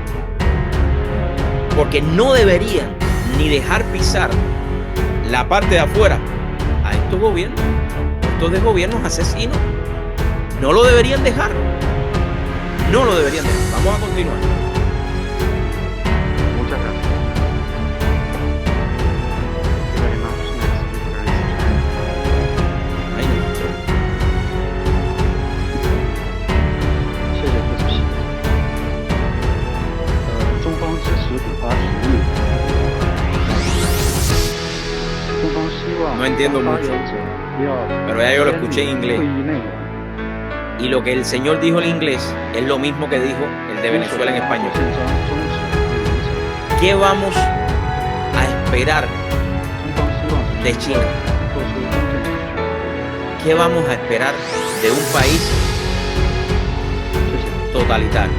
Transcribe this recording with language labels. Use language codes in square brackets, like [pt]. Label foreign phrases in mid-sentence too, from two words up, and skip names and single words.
[es] Porque no deberían ni dejar pisar la parte de afuera a estos de gobiernos asesinos. No lo deberían dejar. No lo deberían dejar. Vamos a continuar. Muchas gracias. [en] Thank you very much. Next speaker is China. [zh] 谢谢副主席。中方支持古巴提议，中方希望 [es] No entiendo [zh] 发 [es] mucho, [zh] 言者不要 [es] pero ya yo lo escuché en [zh] 会 [es] inglés. [zh] 议内容。 [es] Y lo que el señor dijo en inglés es lo mismo que dijo el de Venezuela en español. ¿Qué vamos a esperar de China? ¿Qué vamos a esperar de un país totalitario?